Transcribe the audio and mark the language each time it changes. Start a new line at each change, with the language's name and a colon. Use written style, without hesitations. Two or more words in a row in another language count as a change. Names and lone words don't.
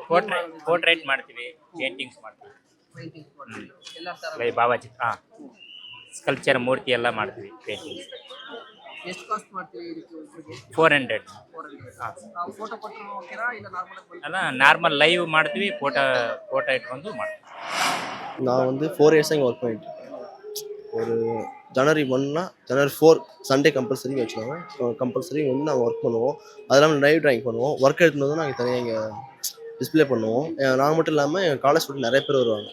Kannada: ಪೋರ್ಟ್ರೇಟ್ ಮಾಡ್ತೀವಿ, ಪೇಂಟಿಂಗ್ಸ್ ಮಾಡ್ತೀವಿ, ಪೇಂಟಿಂಗ್ ಮಾಡ್ತೀವಿ ಎಲ್ಲ ಥರ. ಲೈ ಭಾವಚಿತ್ರ, ಸ್ಕಲ್ಪ್ಚರ್ ಮೂರ್ತಿ ಎಲ್ಲ ಮಾಡ್ತೀವಿ ಪೇಂಟಿಂಗ್ಸ್. ಎಷ್ಟು ಕಾಸ್ಟ್ ಮಾಡ್ತೀವಿ ಇದಕ್ಕೆ ಒಬ್ಬರಿಗೆ? 400. ನಾವು ಫೋಟೋ ಕೊಟ್ಟರು ಓಕೆನಾ ಇಲ್ಲ ನಾರ್ಮಲ್? ಅಲ್ಲ,
English: normal live
Kannada: ಮಾಡ್ತೀವಿ, ಫೋಟೋ ಇಟ್ಕೊಂಡು ಮಾಡ್ತೀವಿ.
Tamil: நான் வந்து 4 இயர்ஸாக இங்கே ஒர்க் பண்ணிட்டு இருக்கேன். ஒரு ஜனவரி 1னா ஜனவரி 4
English: Sunday compulsory
Tamil: வச்சுருவாங்க. கம்பல்சரி வந்து நாங்கள் ஒர்க் பண்ணுவோம். அது இல்லாமல்
English: live drawing
Tamil: பண்ணுவோம். ஒர்க் எடுத்துகிட்டு வந்து நாங்கள் தனியாக இங்கே டிஸ்பிளே பண்ணுவோம். நாங்கள் மட்டும் இல்லாமல் எங்கள்
English: college student
Tamil: நிறைய பேர் வருவாங்க.